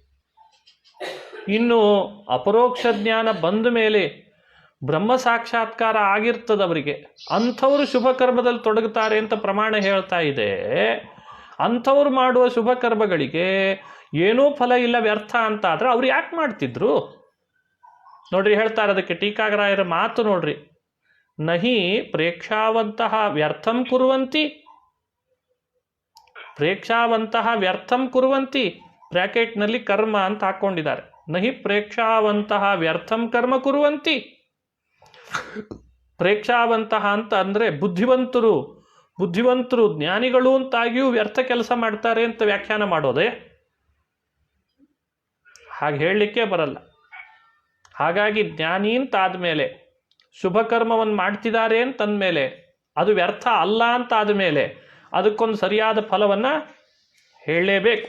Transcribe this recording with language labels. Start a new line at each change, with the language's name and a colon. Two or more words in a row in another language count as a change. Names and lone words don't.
Kannada: ಇನ್ನು ಅಪರೋಕ್ಷ ಜ್ಞಾನ ಬಂದ ಮೇಲೆ ಬ್ರಹ್ಮ ಸಾಕ್ಷಾತ್ಕಾರ ಆಗಿರ್ತದೆ ಅವರಿಗೆ, ಅಂಥವ್ರು ಶುಭ ಕರ್ಮದಲ್ಲಿ ತೊಡಗುತ್ತಾರೆ ಅಂತ ಪ್ರಮಾಣ ಹೇಳ್ತಾ ಇದೆ. ಅಂಥವ್ರು ಮಾಡುವ ಶುಭ ಕರ್ಮಗಳಿಗೆ ಏನೂ ಫಲ ಇಲ್ಲ, ವ್ಯರ್ಥ ಅಂತ ಆದರೆ ಅವ್ರು ಯಾಕೆ ಮಾಡ್ತಿದ್ರು ನೋಡ್ರಿ. ಹೇಳ್ತಾರೆ ಅದಕ್ಕೆ ಟೀಕಾಗ್ರಾಯರ ಮಾತು ನೋಡ್ರಿ.
Sanskrit: ನಹಿ ಪ್ರೇಕ್ಷಾವಂತಹ ವ್ಯರ್ಥಂ ಕುರುವಂತಿ, ಪ್ರೇಕ್ಷಾವಂತಹ ವ್ಯರ್ಥಂ ಕುರುವಂತಿ,
Kannada: ಬ್ರ್ಯಾಕೆಟ್ನಲ್ಲಿ ಕರ್ಮ ಅಂತ ಹಾಕ್ಕೊಂಡಿದ್ದಾರೆ.
Sanskrit: ನಹಿ ಪ್ರೇಕ್ಷಾವಂತಹ ವ್ಯರ್ಥಂ ಕರ್ಮ ಕುರುವಂತಿ.
Kannada: ಪ್ರೇಕ್ಷಾವಂತಹ ಅಂತ ಅಂದರೆ ಬುದ್ಧಿವಂತರು ಜ್ಞಾನಿಗಳು ಅಂತಾಗಿಯೂ ವ್ಯರ್ಥ ಕೆಲಸ ಮಾಡ್ತಾರೆ ಅಂತ ವ್ಯಾಖ್ಯಾನ ಮಾಡೋದೇ? ಹಾಗೆ ಹೇಳಲಿಕ್ಕೆ ಬರಲ್ಲ. ಹಾಗಾಗಿ ಜ್ಞಾನಿ ಅಂತಾದಮೇಲೆ ಶುಭ ಕರ್ಮವನ್ನು ಮಾಡ್ತಿದ್ದಾರೆ ಅಂತಂದಮೇಲೆ ಅದು ವ್ಯರ್ಥ ಅಲ್ಲ ಅಂತ ಆದಮೇಲೆ ಅದಕ್ಕೊಂದು ಸರಿಯಾದ ಫಲವನ್ನು ಹೇಳಲೇಬೇಕು.